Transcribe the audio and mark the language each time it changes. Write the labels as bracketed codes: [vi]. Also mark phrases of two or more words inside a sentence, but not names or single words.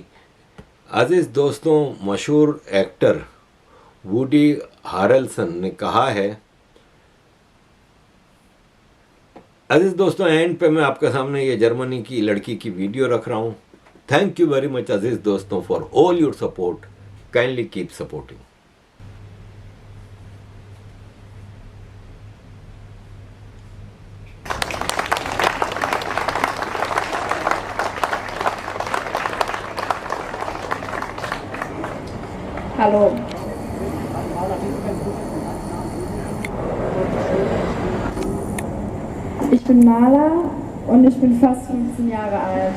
[ur] عزیز دوستوں، مشہور ایکٹر ووڈی ہیرلسن نے کہا ہے، عزیز دوستوں، اینڈ پہ میں آپ کے سامنے یہ جرمنی کی لڑکی کی ویڈیو رکھ رہا ہوں. [en] thank you very much [ur] عزیز دوستوں [en] for all your support. kindly keep supporting. [de] Hallo. Ich bin Maler und ich bin fast 15 Jahre alt.